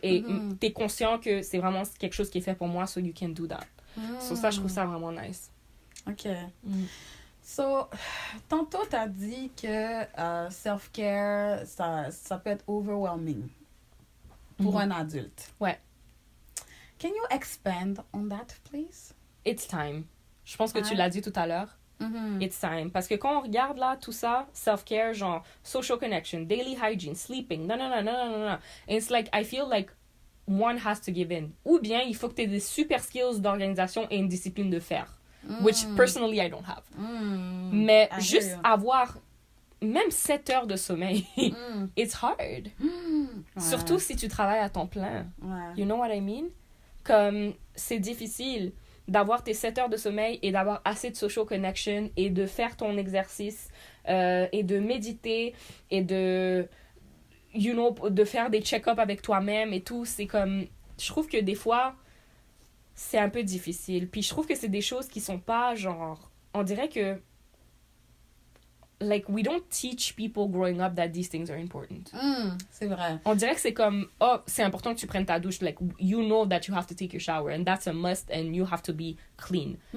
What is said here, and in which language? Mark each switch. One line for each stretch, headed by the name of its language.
French: Et t'es conscient que c'est vraiment quelque chose qui est fait pour moi,
English: so you can do that.
French: So ça, je trouve ça vraiment nice. OK. Mm. So, tantôt, tu as dit que self-care, ça peut être overwhelming pour un adulte. Ouais.
English: Can you expand on that, please? It's time.
French: Je pense que tu Ouais. l'as dit tout à l'heure.
English: It's time.
French: Parce que quand on regarde là, tout ça, self-care, genre
English: social connection, daily hygiene, sleeping,
French: non.
English: And it's like, I feel like one has to give in.
French: Ou bien, il faut que tu aies des super skills d'organisation et une discipline de faire.
English: Which, personally, I don't have.
French: Mais
English: I hear
French: juste
English: you.
French: avoir même 7 heures de sommeil, Mm.
English: it's hard.
French: Ouais. Surtout si tu travailles à temps plein. Ouais.
English: You know what I mean?
French: Comme c'est difficile d'avoir tes 7 heures de sommeil et d'avoir assez de social connection et de faire ton exercice et de méditer et de,
English: you know,
French: de faire des check-ups avec toi-même et tout. C'est comme, je trouve que des fois, c'est un peu difficile. Puis je trouve que c'est des choses qui sont pas genre, on dirait que
English: like we don't teach people growing up that these things are important.
French: C'est vrai. On dirait que c'est comme, oh, c'est important que tu prennes ta douche.
English: Like, you know that you have to take your shower and that's a must and you have to be clean.